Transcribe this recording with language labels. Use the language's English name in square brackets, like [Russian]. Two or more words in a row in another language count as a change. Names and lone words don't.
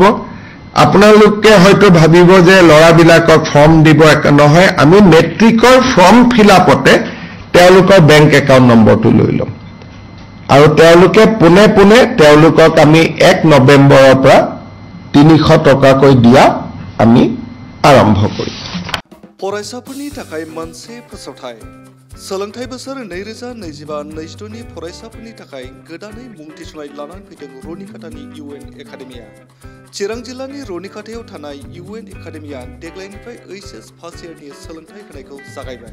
[Assamese] আপোনালোকে হয়তো ভাবিব যে ল'ৰাবিলাকক ফৰ্ম দিব, নহয়, আমি মেট্ৰিকৰ ফৰ্ম ফিল আপতে তেওঁলোকৰ বেংক একাউণ্ট নম্বৰটো লৈ ল'ম আৰু তেওঁলোকে পোনে পোনে তেওঁলোকক আমি 1 নৱেম্বৰৰ পৰা 300 টকাকৈ দিয়া আমি আৰম্ভ কৰিম। [Bodo] फरायसाफोरनि थाखाय मोनसे फोसावथाय सोलोंथाइ बोसोर 2025-26 नि फरायसाफोरनि थाखाय गोदानै मुं थिसननाय लानानै फैदों रनिकाटानि UN एकाडेमिया। चिरां जिल्लानि रनिकाटायाव थानाय UN एकाडेमिया देग्लायनिफ्राय HS फार्स्ट इयारनि सोलोंथाइ होनायखौ जागायबाय।